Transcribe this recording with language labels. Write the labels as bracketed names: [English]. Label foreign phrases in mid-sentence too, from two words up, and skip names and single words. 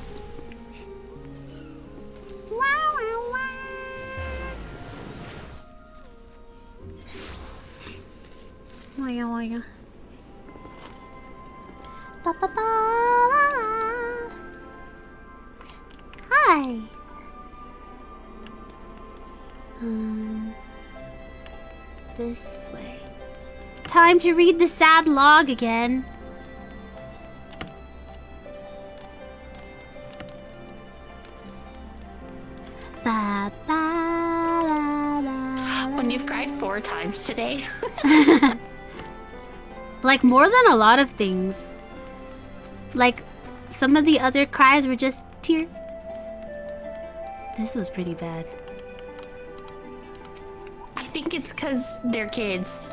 [English] Ba, ba, ba. Hi. This way. Time to read the sad log again. Ba, ba, la, la, When you've cried 4 times today. like more than a lot of things. Like some of the other cries were just tear. This was pretty bad. I think it's because they're kids.